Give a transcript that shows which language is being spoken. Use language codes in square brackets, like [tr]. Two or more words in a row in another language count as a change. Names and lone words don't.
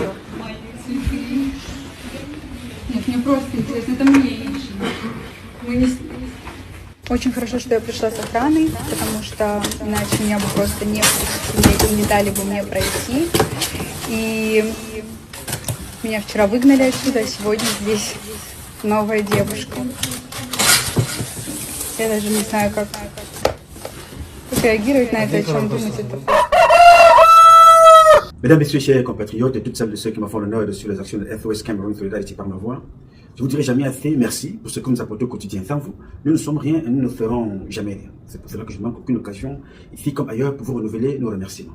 [ru] Нет, мне просто интересно, это мне Очень хорошо, что я пришла с охраной, потому что иначе меня бы просто не дали бы мне пройти. И меня вчера выгнали отсюда, а сегодня здесь новая девушка. Я даже не знаю, как реагировать на это, о чем думать. [fr] Mesdames, Messieurs, chers compatriotes et toutes celles et ceux qui me font l'honneur de suivre les actions de FOS Cameroun Solidarity par ma voix, je vous dirai jamais assez merci pour ce que vous nous apportez au quotidien. Sans vous, nous ne sommes rien et nous ne ferons jamais rien. C'est pour cela que je ne manque aucune occasion, ici comme ailleurs, pour vous renouveler nos remerciements.